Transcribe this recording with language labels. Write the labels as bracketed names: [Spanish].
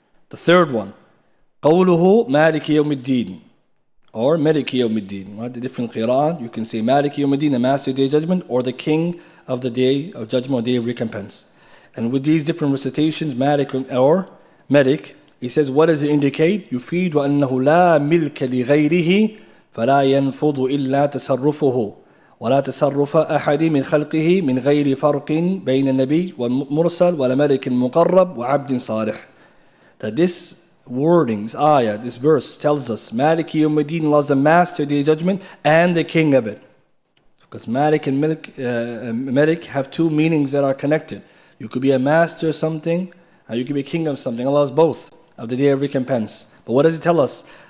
[English] The third one, [Arabic] قوله مالك يوم الدين, [English] or Maliki Yawmiddin. Right? The different qira'ah, you can say Maliki Yawmiddin, the Master Day of Judgment, or the King of the Day of Judgment or Day of Recompense. And with these different recitations, Malik or Malik, he says, what does it indicate? [Arabic] يفيد أنه لا ملك لغيره فلا ينفض إلا تصرفه ولا تصرف أحد من خلقه من غير فرق بين النبي والمرسل ولا ملك مقرب وعبد صالح. [English] That this wording, this ayah, this verse tells us Maliki Yawmiddin, Allah is the Master of the Judgment and the King of it. Because Malik and Malik have two meanings that are connected. You could be a master of something, and you could be a king of something. Allah is both of the Day of Recompense. But what does it tell us?